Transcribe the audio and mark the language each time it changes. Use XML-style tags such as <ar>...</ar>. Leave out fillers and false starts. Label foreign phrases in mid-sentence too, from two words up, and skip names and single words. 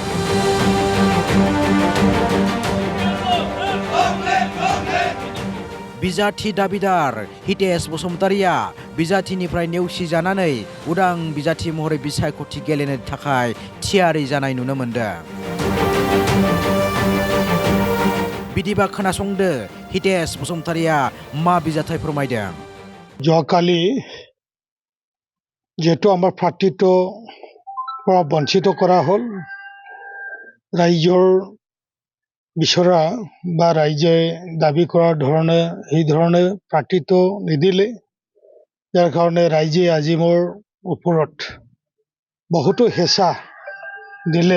<brx>बिजाथि दाबिदार हितेश बसुमतारिया बिजाथिनिफ्राय नेवसिजानानै उदां बिजाथि महरै बिसायख'थि गेलेनो थाखाय थियारि जानाय नुनो मोनदों बिदिबा खोनासंदो हितेश बसुमतारिया मा बिजाथाय फोरमायदों</brx> <as>যোৱাকালি যেহেতু আমাৰ প্ৰাৰ্থীটো পৰা বঞ্চিত কৰা হ'ল ৰাইজৰ বিচৰা বা ৰাইজে দাবী কৰাৰ ধৰণে সেই ধৰণে প্ৰাৰ্থীটো নিদিলে যাৰ কাৰণে ৰাইজে আজি মোৰ ওপৰত বহুতো হেঁচা দিলে</as>